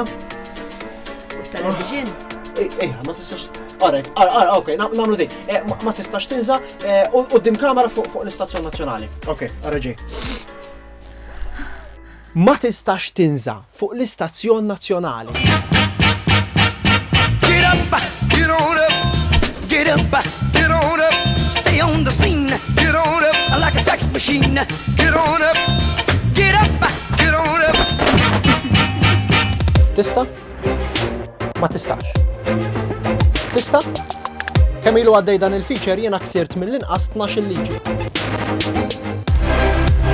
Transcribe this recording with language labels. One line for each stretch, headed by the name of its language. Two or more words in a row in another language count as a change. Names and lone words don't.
Maltese: U t-television? Ma tistax. Okej, nagħmlu dik. Ma tistax tinża quddiem kamera fuq l-Istazzjon Nazzjonali. Okej, ara ġej. Ma tistax tinża fuq l-Istazzjon Nazzjonali.
English: Get up, get on up, get up, get on up. Stay on the scene, get on up like a sex machine. Get on up, get up, get on up.
Maltese: Tista? Ma tistax. Tista? Kemm ilu għaddej dan il-feature jiena ksirt mill-inqas 12 liġi.